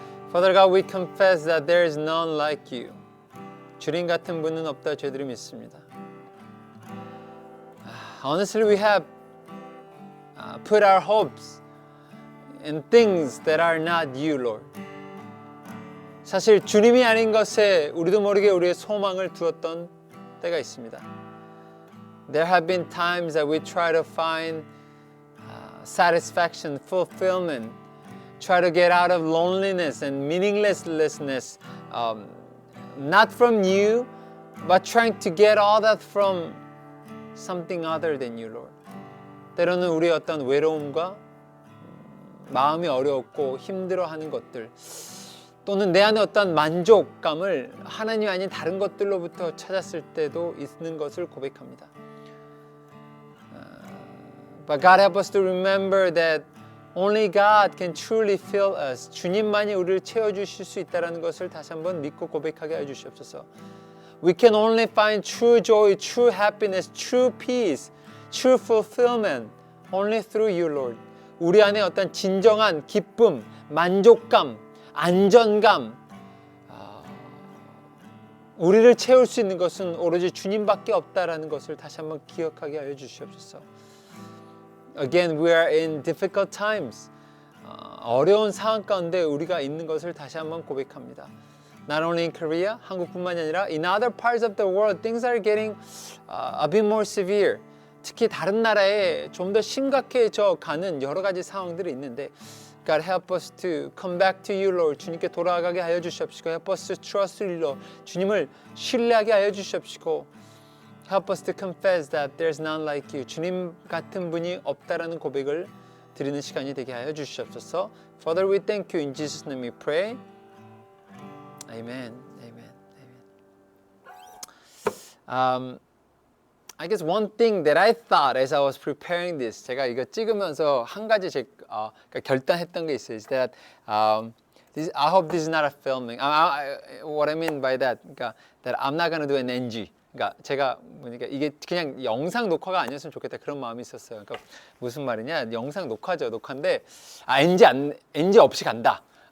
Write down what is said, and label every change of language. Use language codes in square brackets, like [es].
[en] Father God, we confess that there is none like you. [ko] 주님 같은 분은 없다 저희들이 믿습니다. [en] Honestly, we have put our hopes in things that are not you, Lord. [ko] 사실 주님이 아닌 것에 우리도 모르게 우리의 소망을 두었던 때가 있습니다. [en] There have been times that we try to find satisfaction, fulfillment, try to get out of loneliness and meaninglessness, not from you, but trying to get all that from something other than you, Lord. [ko] 때로는 우리의 어떤 외로움과 마음이 어렵고 힘들어하는 것들, 또는 내 안에 어떤 만족감을 하나님 아닌 다른 것들로부터 찾았을 때도 있는 것을 고백합니다. [en] But God help us to remember that only God can truly fill us. [ko] 주님만이 우리를 채워주실 수 있다는 것을 다시 한번 믿고 고백하게 해주시옵소서. [en] We can only find true joy, true happiness, true peace, true fulfillment only through you, Lord. [ko] 우리 안에 어떤 진정한 기쁨, 만족감, 안전감, 우리를 채울 수 있는 것은 오로지 주님밖에 없다라는 것을 다시 한번 기억하게 하여 주시옵소서. [en] Again, we are in difficult times. [ko] 어려운 상황 가운데 우리가 있는 것을 다시 한번 고백합니다. [en] Not only in Korea, [ko] 한국뿐만이 아니라 [en] in other parts of the world, things are getting a bit more severe. [ko] 특히 다른 나라에 좀 더 심각해져 가는 여러 가지 상황들이 있는데 [en] God help us to come back to you, Lord. [ko] 주님께 돌아가게 하여 주시옵시고 [en] help us to trust you, Lord. [ko] 주님을 신뢰하게 하여 주시옵시고 [en] help us to confess that there's none like you. [ko] 주님 같은 분이 없다라는 고백을 드리는 시간이 되게 하여 주시옵소서. [en] Father, we thank you. In Jesus' name we pray. Amen. Amen. Amen. I guess one thing that I thought as I was preparing this, [ko] 제가 이거 찍으면서 한 가지 결단했던 게 있어요. [en] Is that I hope this is not a filming. What I mean by that, [ko] 그러니까 [en] that I'm not gonna do an NG. [ko] 그러니까 제가 보니까 이게 그냥 영상 녹화가 아니었으면 좋겠다 그런 마음이 있었어요. 그러니까 무슨 말이냐? 영상 녹화죠, 녹화인데 NG 없이 간다.